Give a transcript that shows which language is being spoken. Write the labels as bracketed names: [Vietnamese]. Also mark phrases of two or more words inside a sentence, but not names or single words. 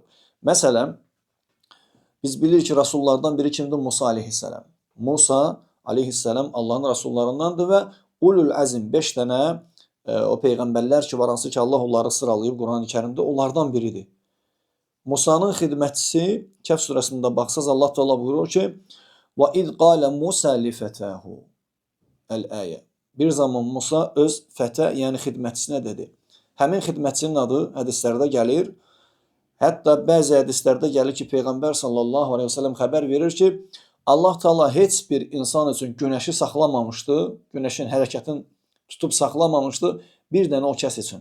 [Azerbaijani] Məsələn, biz bilirik ki, Rasullardan biri kimdir? Musa aleyhissalam. Musa aleyhissalam Allahın Rasullarındandır və [Arabic] أولو العزم [Azerbaijani] 5 dənə o peyğəmbərlər ki, var hansı ki, Allah onları sıralayıb Quran-ı Kərimdə, onlardan biridir. Musa'nın xidmətçisi Kəhf surəsində baxsaz Allah Teala buyurur ki, [Arabic] وَإِذْ قَالَ مُوسَى لِفَتَاهُ Əl-əyə. [Azerbaijani] Bir zaman Musa öz fətə, yəni xidmətçisinə dedi, Həmin xidmətçinin adı hədislərdə gəlir. Hətta bəzi hədislərdə gəlir ki, Peyğəmbər [Arabic] صلى الله عليه وسلم [Azerbaijani] xəbər verir ki, Allah Teala heç bir insan üçün günəşi saxlamamışdı, günəşin hərəkətini tutub saxlamamışdı, bir dənə o kəs üçün.